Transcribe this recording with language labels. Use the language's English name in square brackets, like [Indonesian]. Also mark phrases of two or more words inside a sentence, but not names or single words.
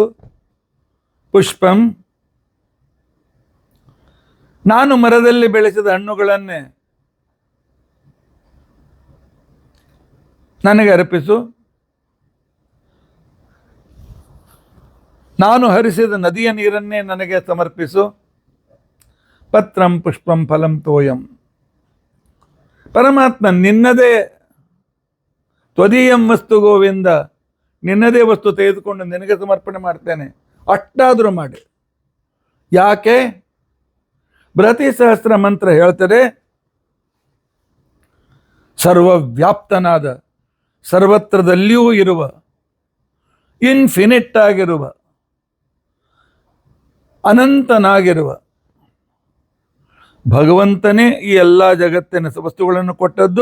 [Kannada] ಪುಷ್ಪಂ, ನಾನು ಮರದಲ್ಲಿ ಬೆಳೆಸಿದ ಹಣ್ಣುಗಳನ್ನೇ ನನಗೆ ಅರ್ಪಿಸು. ನಾನು ಹರಿಸಿದ ನದಿಯ ನೀರನ್ನೇ ನನಗೆ ಸಮರ್ಪಿಸು. [Sanskrit] ಪತ್ರಂ ಪುಷ್ಪಂ ಫಲಂ ತೋಯಂ. [Kannada] ಪರಮಾತ್ಮ ನಿನ್ನದೇ [Sanskrit] ತ್ವದೀಯಂ ವಸ್ತು ಗೋವಿಂದ, [Kannada] ನಿನ್ನದೇ ವಸ್ತು ತೆಗೆದುಕೊಂಡು ನಿನಗೆ ಸಮರ್ಪಣೆ ಮಾಡ್ತೇನೆ, ಅಷ್ಟಾದರೂ ಮಾಡಿ. ಯಾಕೆ? ಬೃಹತಿ ಸಹಸ್ರ ಮಂತ್ರ ಹೇಳ್ತದೆ, ಸರ್ವವ್ಯಾಪ್ತನಾದ, ಸರ್ವತ್ರದಲ್ಲಿಯೂ ಇರುವ, ಇನ್ಫಿನಿಟ್ ಆಗಿರುವ, ಅನಂತನಾಗಿರುವ ಭಗವಂತನೇ ಈ ಎಲ್ಲ ಜಗತ್ತಿನ ವಸ್ತುಗಳನ್ನು ಕೊಟ್ಟದ್ದು.